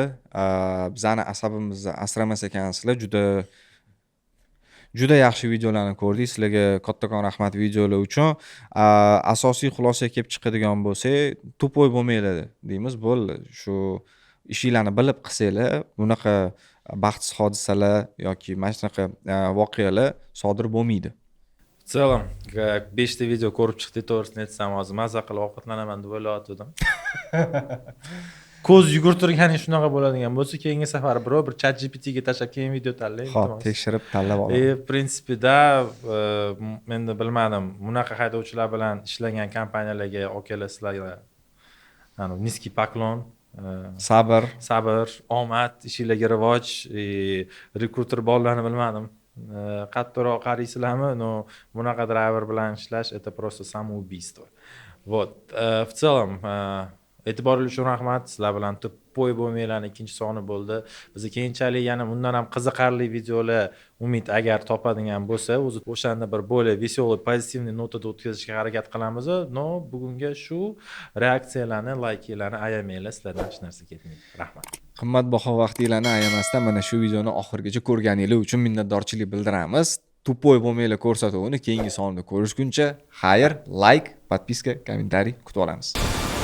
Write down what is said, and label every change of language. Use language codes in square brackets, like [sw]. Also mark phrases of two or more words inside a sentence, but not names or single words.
[uz] Bizani asabimizni asramas ekansizlar, juda yaxshi videolarni ko'rdik. Sizlarga kattakon rahmat videolar uchun. Asosiy xulosaga kelib chiqadigan bo'lsak, tupoy bo'lmaylar deymiz. Bo'ldi. Shu ishinglarni bilib qilsanglar, bunaqa baxtsiz hodisalar yoki mana shunaqa voqealar sodir bo'lmaydi. [ru] В целом, [uz] 5 ta video ko'rib chiqdik, to'g'risini aytsam, hozir mazza qilib ovqatlanaman deb o'ylayotgandim. Ko'z yugurtirganing shunaqa bo'ladigan bo'lsa, keyingi safar birov bir ChatGPTga tashlab keyin video tanlaydi. Xo'p, tekshirib tanlab olaman. [ru] В принципе- [uz] da, endi bilmadim, bunaqa haydovchilar bilan ishlagan kompaniyalarga okelasizlar. [ru] Низкий поклон. [uz] Sabr, omad, ishinglarga rivoj, rekruter bolalarni bilmadim. Qattiqroq qaraysizlarmi? No, bunaqa driver bilan ishlash [ru] это просто самоубийство. Вот. В целом, [uz] e'tiboringiz uchun rahmat. Sizlar bilan tupoy bo'lmaylarning ikkinchi soni bo'ldi. Biz keyinchalik yana bundan ham qiziqarli videolar umid agar topadigan bo'lsa, o'zi o'shanda bir [ru] более веселый, [uz] pozitivniy notada o'tkazishga harakat qilamiz. No, bugunga shu reaksiyalarni, layklarni ayamanglar, sizlardan hech narsa ketmaydi. Rahmat. Qimmatbaho vaqtinglarni ayamasdan mana shu videoni oxirigacha ko'rganinglar uchun minnatdorchilik bildiramiz. Tupoy bo'lmaylar ko'rsatuvini keyingi sonda ko'rishguncha, xayr, like, podpiska, kommentariy kutib olamiz.